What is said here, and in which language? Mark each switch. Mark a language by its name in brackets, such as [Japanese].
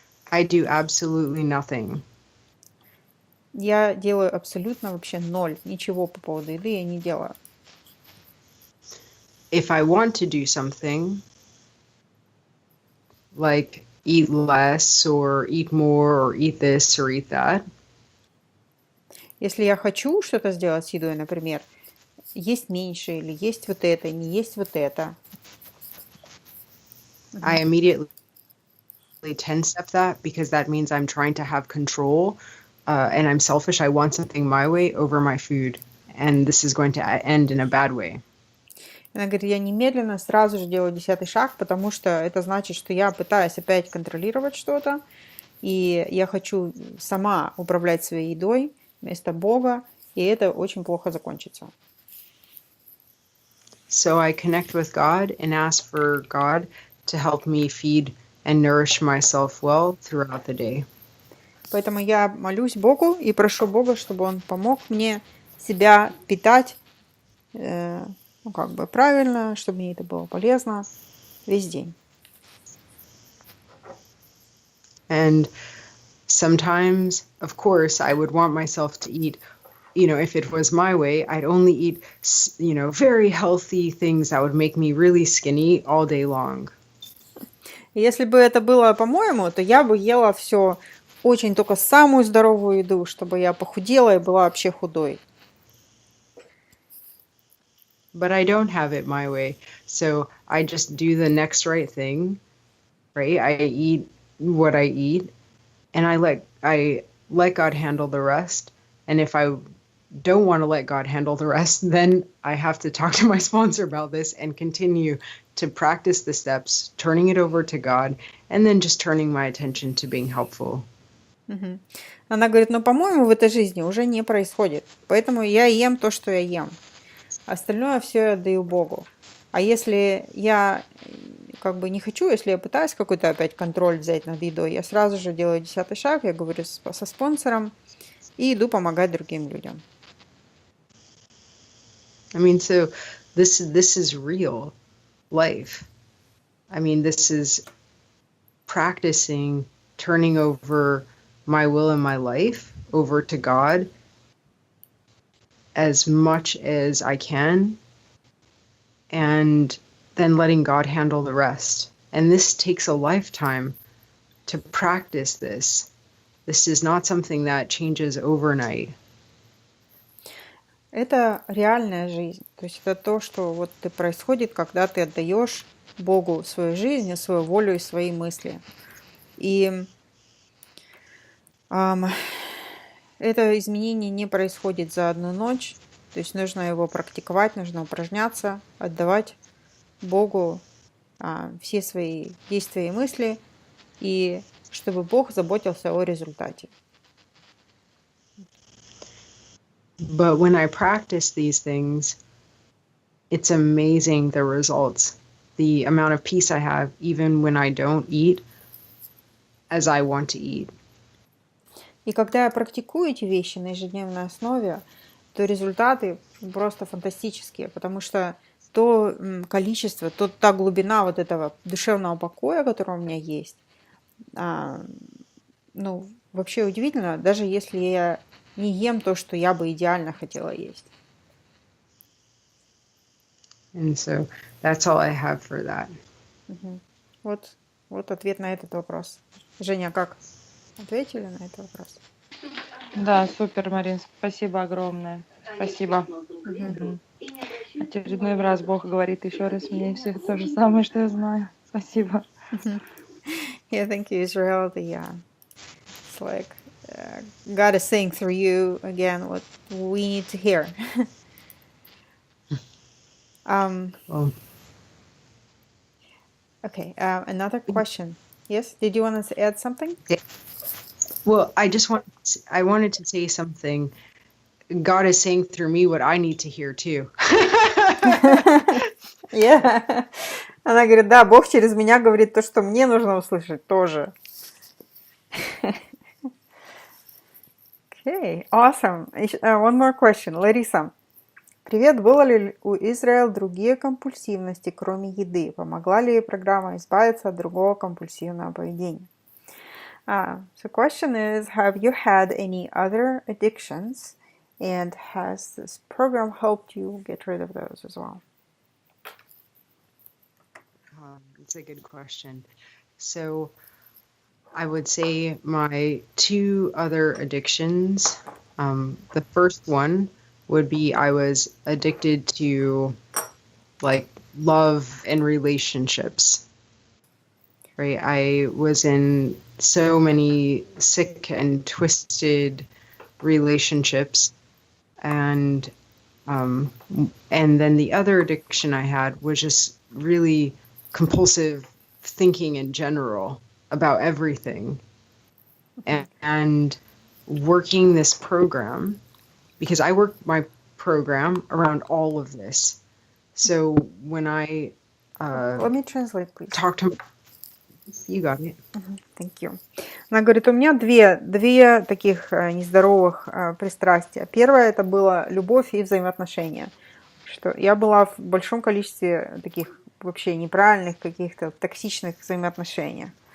[English] I do absolutely nothing. [Russian] Я делаю абсолютно вообще ноль, ничего по поводу еды я не делаю. [English] If I want to do something, like eat less or eat more or eat this or eat that, [Russian] Если я хочу что-то сделать с едой, например, есть меньше или есть вот это, не есть вот это. [English] I immediately ten-step that, because that means I'm trying to have control and I'm selfish. I want something my way over my food, and this is going to end in a bad way. [Russian] Она говорит, я немедленно сразу же делаю 10-й шаг, потому что это значит, что я пытаюсь опять контролировать что-то, и я хочу сама управлять своей едой вместо Бога, и это очень плохо закончится. [English] So I connect with God and ask for God to help me feed and nourish myself well throughout the day. [Russian] Поэтому я молюсь Богу и прошу Бога, чтобы Он помог мне себя питать как бы правильно, чтобы мне это было полезно весь день. [English] And sometimes, of course, I would want myself to eat, if it was my way, I'd only eat, very healthy things that would make me really skinny all day long. [Russian] Если бы это было по-моему, то я бы ела все очень только самую здоровую еду, чтобы я похудела и была вообще худой. [English] But I don't have it my way. So I just do the next right thing, right? I eat what I eat, and I let God handle the rest. And if I don't want to let God handle the rest, then I have to talk to my sponsor about this and continue to practice the steps, turning it over to God, and then just turning my attention to being helpful. Мгм. [Russian] Она говорит, по-моему, в этой жизни уже не происходит. Поэтому я ем то, что я ем. Остальное все я отдаю Богу. А если я как бы не хочу, если я пытаюсь какой-то опять контроль взять над едой, я сразу же делаю 10-й шаг, я говорю со спонсором и иду помогать другим людям. [English] I mean, so this is real life. I mean, this is practicing turning over my will and my life over to God as much as I can, and then letting God handle the rest. And this takes a lifetime to practice this. This is not something that changes overnight. [Russian] Это реальная жизнь. То есть это то, что вот происходит, когда ты отдаешь Богу свою жизнь, свою волю и свои мысли. И это изменение не происходит за одну ночь. То есть нужно его практиковать, нужно упражняться, отдавать Богу все свои действия и мысли, и чтобы Бог заботился о результате. [English] But when I practice these things, it's amazing the results. The amount of peace I have even when I don't eat as I want to eat. [Russian] И когда я практикую эти вещи на ежедневной основе, то результаты просто фантастические, потому что то количество, та глубина вот этого душевного покоя, который у меня есть, ну, вообще удивительно, даже если я не ем то, что я бы идеально хотела есть. [English] And so that's all I have for that. [Russian] Вот ответ на этот вопрос. Женя, как? Ответили на этот вопрос? Да, супер, Марин, спасибо огромное. Спасибо. Очередной раз Бог говорит еще раз мне все то же самое, что я знаю. Спасибо. [English] Yeah, thank you, Israel. It's like God is saying through you again what we need to hear. Well, Okay, another question. Yes, did you want to add something? well, I wanted to say something. God is saying through me what I need to hear too. Yeah. [Russian] Она говорит, да, Бог через меня говорит то, что мне нужно услышать тоже. [English] Okay, awesome. One more question. [Russian] Лариса, привет. Было ли у Израэль другие компульсивности, кроме еды? Помогла ли программа избавиться от другого компульсивного поведения? [English] So question is, have you had any other addictions? And has this program helped you get rid of those as well? It's a good question. So I would say my two other addictions, the first one would be I was addicted to like love and relationships, right? I was in so many sick and twisted relationships, and then the other addiction I had was just really compulsive thinking in general about everything. And working this program, because I work my program around all of this. So when I Let me translate, please. talk to you got it. Thank you. [Russian] Она говорит, у меня две таких нездоровых пристрастия. Первое это было любовь и взаимоотношения. Что я была в большом количестве таких вообще неправильных каких-то токсичных взаимоотношениях.